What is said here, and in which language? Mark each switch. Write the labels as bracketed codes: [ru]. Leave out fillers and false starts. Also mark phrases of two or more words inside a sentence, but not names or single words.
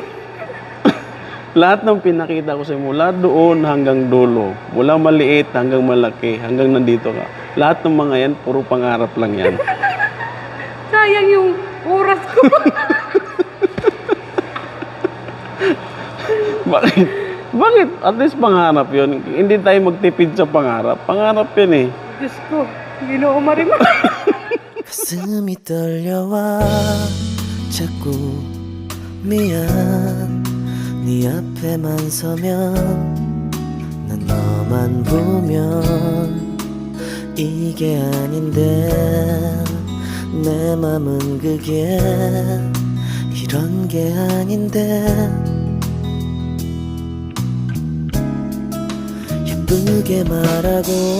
[tl] Lahat ng pinakita ko sa'yo, mula doon hanggang dulo, mula maliit hanggang malaki, hanggang nandito ka, lahat ng mga yan, puro pangarap lang yan. Sayang yung oras ko. Bakit? Bakit? At least pangarap yun. Hindi tayo magtipid sa pangarap. Pangarap yun eh. Diyos ko, Ginoo Marimar. [ko] 가슴이 떨려와 자꾸 미안 네 앞에만 서면 난 너만 보면 이게 아닌데 내 맘은 그게 이런 게 아닌데 예쁘게 말하고